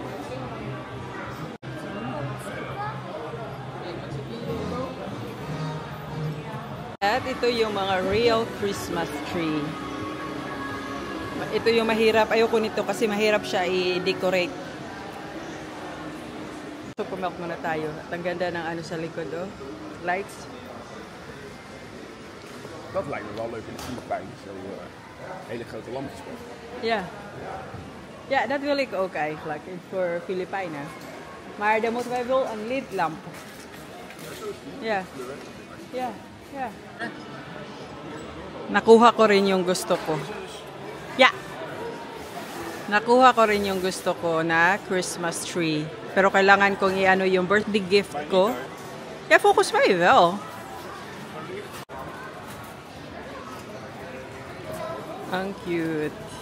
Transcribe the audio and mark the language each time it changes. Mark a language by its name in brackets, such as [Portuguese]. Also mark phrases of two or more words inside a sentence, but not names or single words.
[Filipino] At ito yung mga [English] real Christmas tree. [Filipino] Ito yung mahirap. Ayoko nito kasi mahirap siya i-decorate. So, pumalak muna tayo. At ang ganda ng sa likod, oh. Lights. [Dutch] Dat lijkt me wel leuk in de Filipijnen. Zo hele grote lampjes. Ja. Ja, dat wil ik ook eigenlijk. Voor Filipijnen. Maar dan moeten wij wel een lidlamp. Ja. Ja. Ja. [Filipino] Nakuha ko rin yung gusto ko. [Dutch] Ja. [Filipino] Nakuha ko rin yung gusto ko na [English] Christmas tree. [Filipino] Pero kailangan kong yung [English] birthday gift [Filipino] ko. [Dutch] Ja, volgens mij wel. [Filipino] Ang cute.